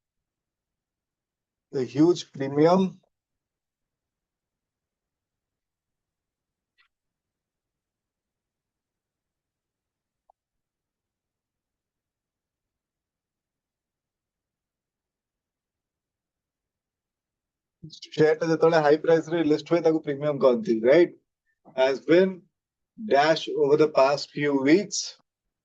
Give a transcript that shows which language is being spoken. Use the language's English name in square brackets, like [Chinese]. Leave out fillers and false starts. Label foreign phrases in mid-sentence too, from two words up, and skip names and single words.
[English] The huge premium. [Odia] Share ଟା ଯେତେବେଳେ [English] high price [Odia] ରେ list ହୁଏ ତାକୁ premium କହନ୍ତି, [English] right? Has been dash over the past few weeks.